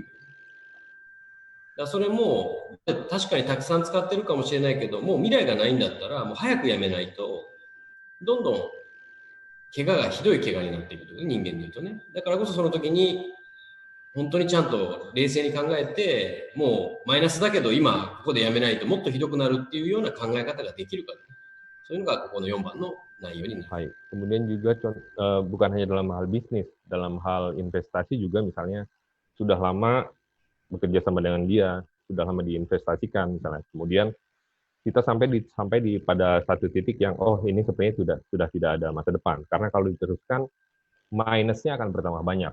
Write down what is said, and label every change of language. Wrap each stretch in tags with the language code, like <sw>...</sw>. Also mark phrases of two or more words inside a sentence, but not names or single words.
<ja>だそれも確かにたくさん使ってるかもしれないけど、もう未来がないんだったらもう早くやめないと、どんどん怪我がひどい怪我になっていくと、人間で言うとね。だからこそその時に本当にちゃんと冷静に考えて、もうマイナスだけど今ここでやめないともっとひどくなるっていうような考え方ができるか、そういうのがここの4番の内容になる。はい</ja> <id>。Kemudian juga bukan hanya dalam hal bisnis, dalam hal investasi juga misalnya sudah lama bekerja sama dengan dia, sudah lama diinvestasikan misalnya. Kemudian kita sampai di pada satu titik yang ini sebenarnya sudah tidak ada masa depan, karena kalau diteruskan minusnya akan bertambah banyak.</id>